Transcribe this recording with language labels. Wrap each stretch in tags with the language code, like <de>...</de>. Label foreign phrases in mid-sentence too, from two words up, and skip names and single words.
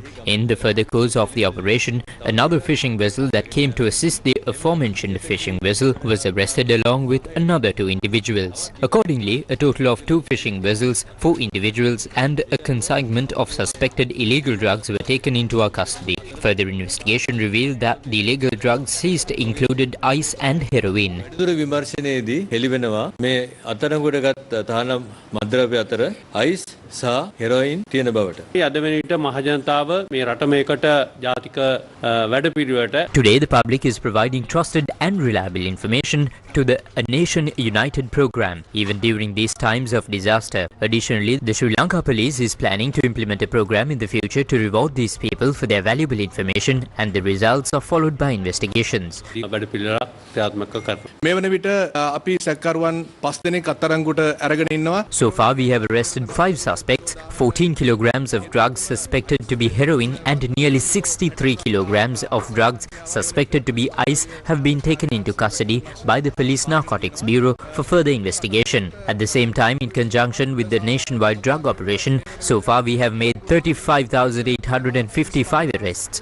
<en>In the further course of the operation, another fishing vessel that came to assist the aforementioned fishing vessel was arrested along with another 2 individuals. Accordingly, a total of 2 fishing vessels, 4 individuals and a consignment of suspected illegal drugs were taken into our custody. Further investigation revealed that the illegal drugs seized included ice and heroin.</en> <si>හෙළිවෙනවා මේ අත්අඩංගුවටගත් තහනම් මද්ද්‍රව්‍ය අතර අයිස් සහ හෙරොයින් තියෙන බවට. අද වෙන විට මහජනතාව මේ රට මේකට ජාතික වැඩපිළිවෙලට</si> <en>Today the public is providing trusted and reliable information to the A Nation United program even during these times of disaster. Additionally, the Sri Lanka Police is planning to implement a program in the future to reward these people for their valuable information, and the results are followed by investigations.</en> <si>මේ වන විට අපි සැකකරුවන් 5 දෙනෙක් අත්අඩංගුවට අරගෙන ඉන්නවා.</si> <en>So far we have arrested 5 suspects, 14 kilograms of drugs suspected to be heroin and nearly 63 kilograms of drugs suspected to be ice have been taken into custody by the Police Narcotics Bureau for further investigation. At the same time, in conjunction with the nationwide drug operation, so far we have made 35,855 arrests.</en>